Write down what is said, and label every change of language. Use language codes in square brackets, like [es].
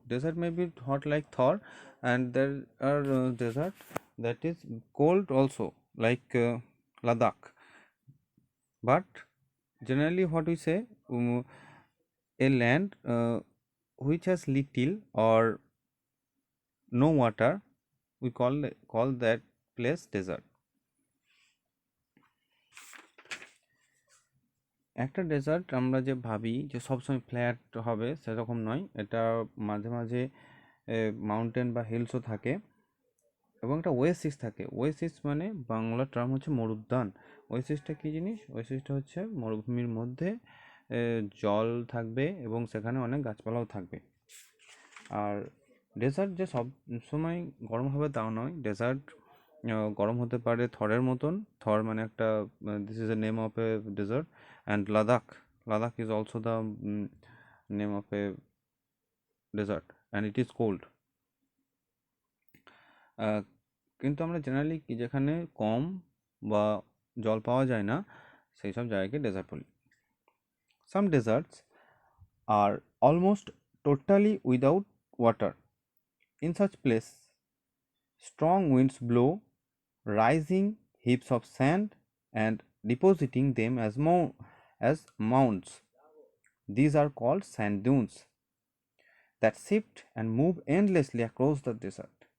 [en] Desert may be hot like Thor, and there are desert that is cold also like Ladakh. But generally, what we say, a land which has little or no water, we call that place desert. [bn] একটা dessert আমরা যে ভাবি যে সবসময় flat হবে সেরকম নয়, এটা মাঝে মাঝে মাউন্টেন বা হিলসও থাকে এবং একটা ওয়েসিস থাকে। ওয়েসিস মানে বাংলা টার্ম হচ্ছে মরুদ্যান। ওয়েসিসটা কী জিনিস? ওয়েসিসটা হচ্ছে মরুভূমির মধ্যে জল থাকবে এবং সেখানে অনেক গাছপালাও থাকবে। আর ডেজার্ট যে সব সময় গরম হবে তাও নয়। ডেজার্ট গরম হতে পারে থরের মতন। থর মানে একটা, [en] This is a name of a desert. And Ladakh, Ladakh is also the name of a desert and it is cold. [bn] কিন্তু আমরা জেনারেলি যেখানে কম বা জল পাওয়া যায় না সেই সব জায়গাকে ডেজার্ট বলি। [en] Some deserts are almost totally without water. In such place, strong winds blow, rising heaps of sand and depositing them as mounds. These are called sand dunes that shift and move endlessly across the desert.